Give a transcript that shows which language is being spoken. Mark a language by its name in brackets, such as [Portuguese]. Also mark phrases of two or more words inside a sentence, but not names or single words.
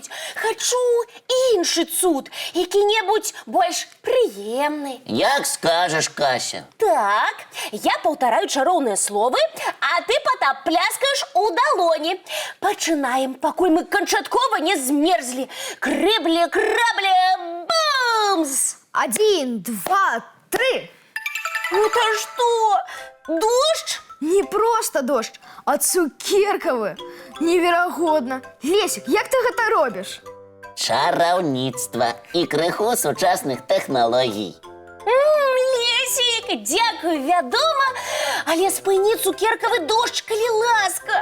[Belarusian] Хачу іншы цуд, які-небудзь больш прыемны. Як скажаш, Кася. Так, я паўтараю чароўныя словы, а ты, Потап, пляскаеш у далоні. Пачынаем, пакуль мы канчаткова не змерзлі. Крыбле, крабле, бамс! 1, 2, 3. [Russian] Это что? Дождь? Не просто дождь, [Belarusian] а цукеркавы. Неверагодна. Лесик, як ты гэта робіш? Чараўніцтва і крыху сучасных тэхналогій. Лесик, дзякую, вядома, але спыні цукеркавы дождж, калі ласка.